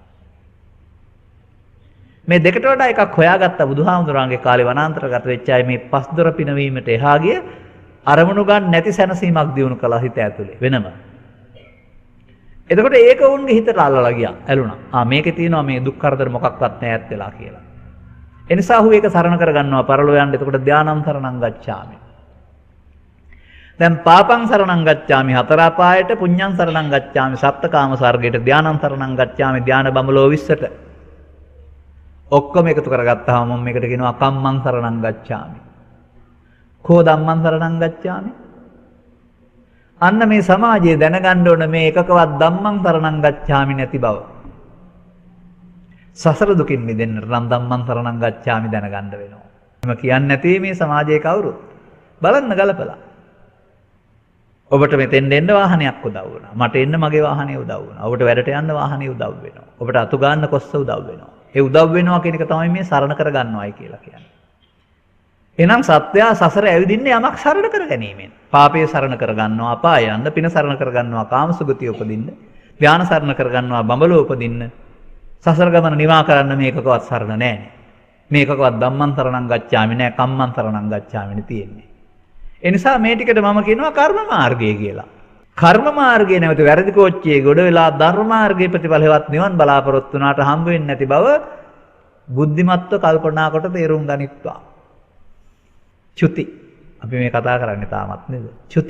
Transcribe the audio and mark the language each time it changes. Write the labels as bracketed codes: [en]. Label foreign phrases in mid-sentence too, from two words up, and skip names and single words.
[si] මේ දෙකට වඩා එකක් හොයාගත්ත බුදුහාමුදුරන්ගේ කාලේ වනාන්තරගත වෙච්ච අය මේ පස්දොර පිනවීමට එහා ගිය අරමුණු ගන්න නැති සැනසීමක් දිනු කළා හිත ඇතුලේ වෙනම. එතකොට ඒක වුන්ගේ හිතට අල්ලලා ගියා. ඇලුනා. මේකේ තියෙනවා මේ දුක් කරදර මොකක්වත් නැහැ ඈත් වෙලා කියලා. එනිසා ඔහු ඒක සරණ කරගන්නවා පරලෝ යන්න. [pi] එතකොට ධානං සරණං ගච්ඡාමි. දැන් පාපං සරණං ගච්ඡාමි [si] හතර අපායට, [pi] පුඤ්ඤං සරණං ගච්ඡාමි [si] සප්තකාම ස්වර්ගයට, [pi] ධානං සරණං ගච්ඡාමි [si] ධාන බඹලෝ 20ට. ඔක්කොම එකතු කරගත්තාම මම මේකට කියනවා [pi] කම්මං සරණං ගච්ඡාමි. කෝ ධම්මං සරණං ගච්ඡාමි. [si] අන්න මේ සමාජයේ දැනගන්න ඕන මේ එකකවත් [pi] ධම්මං සරණං ගච්ඡාමි [si] නැති බව. සසර දුකින් මිදෙන්න නම් [pi] ධම්මං සරණං ගච්ඡාමි [si] දැනගන්න වෙනවා. එහෙම කියන්නේ නැති මේ සමාජයේ කවුරුත් බලන්න ගලපලා. ඔබට මෙතෙන් එන්න වාහනයක් උදව් වුණා. මට එන්න මගේ වාහනේ උදව් වුණා. ඔබට වැඩට යන්න වාහනේ උදව් වෙනවා. ඔබට අතු ගන්න කොස්ස උදව් වෙනවා. ඒ උදව් වෙනවා කියන එක තමයි මේ සරණ කරගන්නවයි කියලා කියන්නේ. එහෙනම් සත්‍යය සසර ඇවිදින්නේ යමක් සරණ කර ගැනීමෙන්. පාපය සරණ කරගන්නවා අපාය යන්න, පින සරණ කරගන්නවා කාමසුගතිය උපදින්න, ධාන සරණ කරගන්නවා බඹලෝ උපදින්න. සසර ගමන නිවා කරන්න මේකකවත් සරණ නැහැ. මේකකවත් [pi] ධම්මං සරණං ගච්ඡාමි [si] නැහැ, [pi] කම්මං සරණං ගච්ඡාමිනේ [si] තියෙන්නේ. ඒ නිසා මේ ටිකට මම කියනවා කර්ම මාර්ගය කියලා. කර්ම මාර්ගයේ නැවත වැරදි කෝච්චියේ ගොඩ වෙලා ධර්ම මාර්ගයේ ප්‍රතිඵලවත් නිවන් බලාපොරොත්තු වුණාට හම්බ වෙන්නේ නැති බව බුද්ධිමත්ව කල්පනා කොට තේරුම් ගනිත්වා. චුති. අපි මේ කතා කරන්නේ තාමත් නේද? චුති.